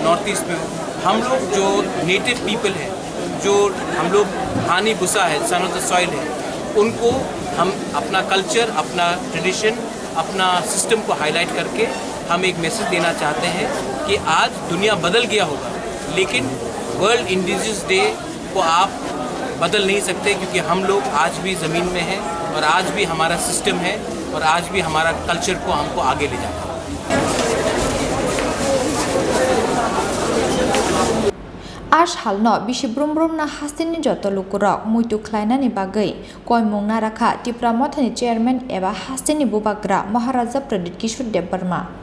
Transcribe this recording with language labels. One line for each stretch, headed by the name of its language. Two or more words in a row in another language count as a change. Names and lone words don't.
Hindi: नॉर्थ ईस्ट में हो, हम लोग जो
English: native people
Hindi: हैं, जो हम लोग हानी बुसा है,
English: son of the soil
Hindi: है, उनको हम अपना कल्चर, अपना ट्रेडिशन, अपना सिस्टम को हाईलाइट करके हम एक मैसेज देना चाहते हैं कि आज दुनिया बदल गया होगा, लेकिन वर्ल्ड इंडिजिनस डे को आप बदल नहीं सकते, क्योंकि हम लोग आज भी ज़मीन में हैं और आज भी हमारा सिस्टम है और आज भी हमारा कल्चर को हमको आगे ले जाना है।
Kok Borok: Ash halno bishibrum na hasteni joto lukurok muitu khlainani bagai koimung naraka Tripura mothani chairman eba hasteni bubagra Maharaja Pradit Kishore Dev Burma